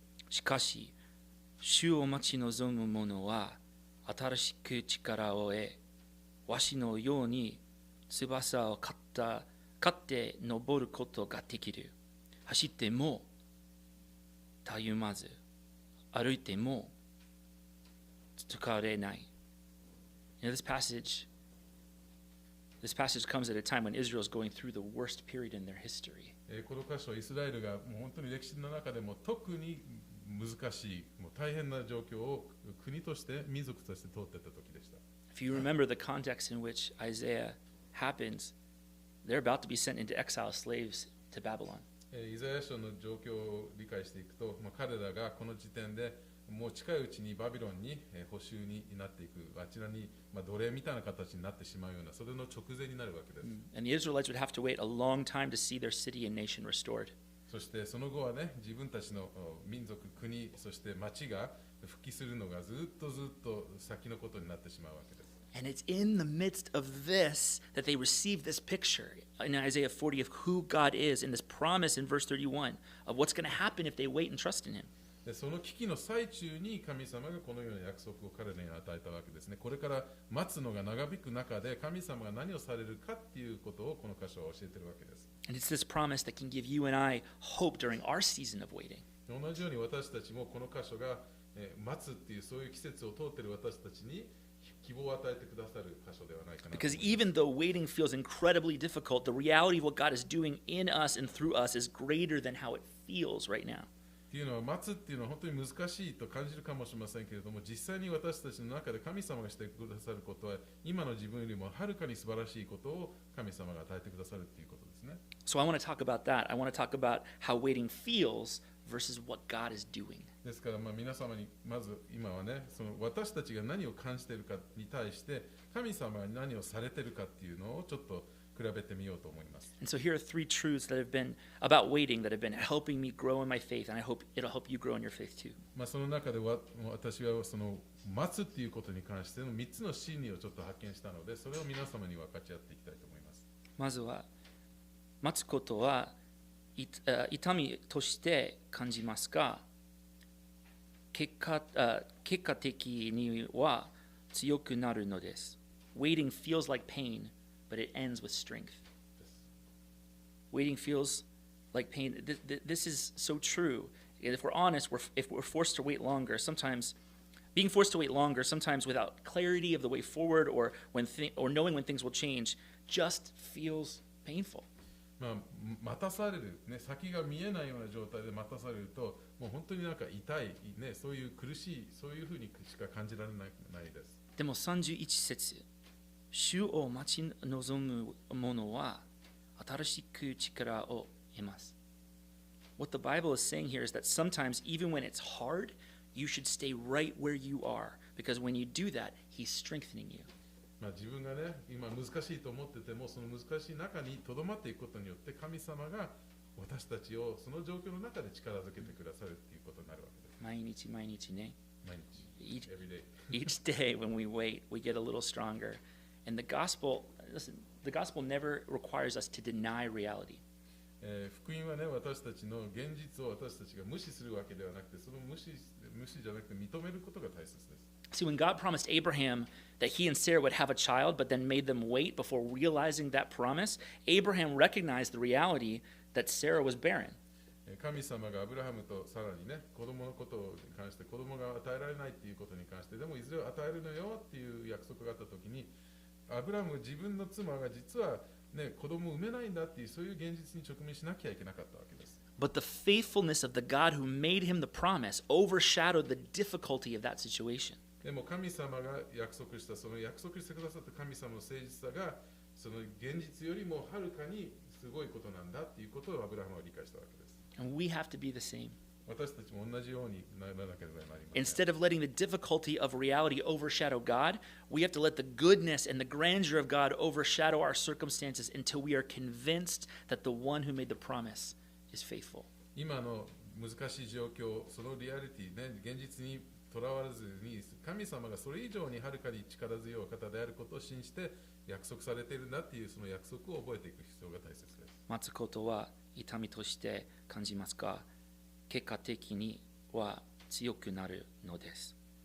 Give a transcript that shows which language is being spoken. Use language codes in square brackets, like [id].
[ja] しかし、主を待ち望む者は新しく力を得、わしのように翼を刈って登ることができる。走ってもたゆまず、歩いても疲れない。 [en] This passage comes at a time when Israel is going through the worst period in their history. [ja] この箇所、イスラエルがもう本当に歴史の中でも特に難しい、もう大変な状況を国として、民族として通っていた時でした。 [en] If you remember the context in which Isaiah happens, they're about to be sent into exile as slaves to Babylon. [ja] イザヤ書の状況を理解していくと、彼らがこの時点でもう近いうちにバビロンに捕囚になっていく、あちらに奴隷みたいな形になってしまうような、それの直前になるわけです。 [en] And the Israelites would have to wait a long time to see their city and nation restored. [ja] そしてその後はね、自分たちの民族、国、そして町が復帰するのがずっと先のことになってしまうわけです。 [en] And it's in the midst of this that they receive this picture in Isaiah 40 of who God is, and this promise in verse 31 of what's going to happen if they wait and trust in Him. [ja] でその危機の最中に神様がこのような約束を彼らに与えたわけですね。これから待つのが長引く中で神様が何をされるかっていうことをこの箇所は教えているわけです。 [en] And it's this promise that can give you and I hope during our season of waiting. [ja] 同じように私たちもこの箇所が待つっていうそういう季節を通っている私たちに希望を与えてくださる箇所ではないかな。 [en] Because even though waiting feels incredibly difficult, the reality of what God is doing in us and through us is greater than how it feels right now. [ja] っていうのは待つっていうのは本当に難しいと感じるかもしれませんけれども、実際に私たちの中で神様がしてくださることは今の自分よりもはるかに素晴らしいことを神様が与えてくださるっていうことですね。 [en] So I want to talk about that. I want to talk about how waiting feels versus what God is doing. [ja] ですから皆様にまず今はね、その私たちが何を感じているかに対して神様が何をされているかっていうのをちょっと比べてみようと思います。 [en] And so here are three truths that have been about waiting that have been helping me grow in my faith, and I hope it'll help you grow in your faith too. [ja] その中で私はその待つっていうことに関しての3つの真理をちょっと発見したので、それを皆様に分かち合っていきたいと思います。まずは待つことは痛みとして感じますが、結果的には強くなるのです。 [en] Waiting feels like pain, but it ends with strength. Waiting feels like pain. This is so true. And if we're honest, if we're forced to wait longer, sometimes being forced to wait longer, sometimes without clarity of the way forward or knowing when things will change, just feels painful. [ja] 待たされる、ね、先が見えないような状態で待たされると、もう本当になんか痛い、ね、そういう苦しい、そういうふうにしか感じられないです。でも31節、主を待ち望む者は新しく力を得ます。 [en] What the Bible is saying here is that sometimes, even when it's hard, you should stay right where you are, because when you do that, He's strengthening you. [ja] 自分がね、今難しいと思ってても、その難しい中にとどまっていくことによって、神様が私たちをその状況の中で力づけてくださるということになるわけです。毎日毎日ね。毎日。 [en] Every day. Each day when we wait, we get a little stronger. And the gospel, listen, the gospel never requires us to deny reality. [ja] 福音はね、私たちの現実を私たちが無視するわけではなくて、その無視じゃなくて認めることが大切です。 [en] See, when God promised Abraham that he and Sarah would have a child, but then made them wait before realizing that promise, Abraham recognized the reality that Sarah was barren. [ja] 神様がアブラハムとさらにね、子供のことに関して子供が与えられないっていうことに関して、でもいずれ与えるのよっていう約束があったときに、アブラハム自分の妻が実はね、子供を産めないんだっていうそういう現実に直面しなきゃいけなかったわけです。 [en] But the faithfulness of the God who made him the promise overshadowed the difficulty of that situation. [ja] でも神様が約束した、その約束してくださった神様の誠実さが、その現実よりもはるかにすごいことなんだっていうことをアブラハムは理解したわけです。 [en] And we have to be the same. [ja] 私たちも同じようにならなければなりません。 [en] Instead of letting the difficulty of reality overshadow God, we have to let the goodness and the grandeur of God overshadow our circumstances until we are convinced that the one who made the promise is faithful. [ja] 今の難しい状況、そのリアリティね、現実にとらわれずに、神様がそれ以上にはるかに力強い方であることを信じて約束されているんだっていうその約束を覚えていく必要が大切です。待つことは痛みとして感じますが、結果的には強くなるのです。